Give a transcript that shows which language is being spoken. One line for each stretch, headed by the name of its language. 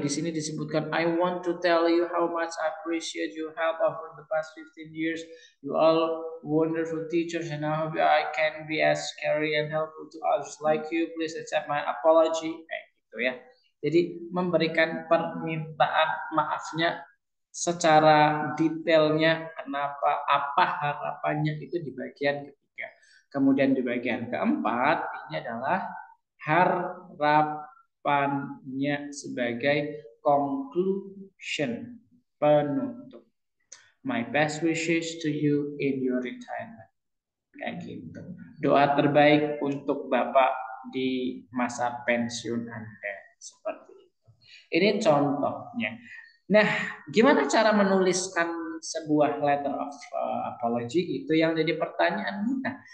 Indonesian: Di sini disebutkan
English: I want to tell you how much I appreciate your help over the past 15 years. You all wonderful teachers and I hope I can be as caring and helpful to others like you. Please accept my apology.
Indonesian: Kayak gitu ya. Jadi memberikan permintaan maafnya secara detailnya kenapa apa harapannya itu di bagian ketiga. Kemudian di bagian keempat ini adalah harapannya sebagai conclusion penutup.
English: My best wishes to you in your retirement.
Indonesian: Kayak gitu. Doa terbaik untuk Bapak di masa pensiun Anda. Seperti itu. Ini contohnya. Nah, gimana cara menuliskan sebuah letter of apology? Itu yang jadi pertanyaan kita.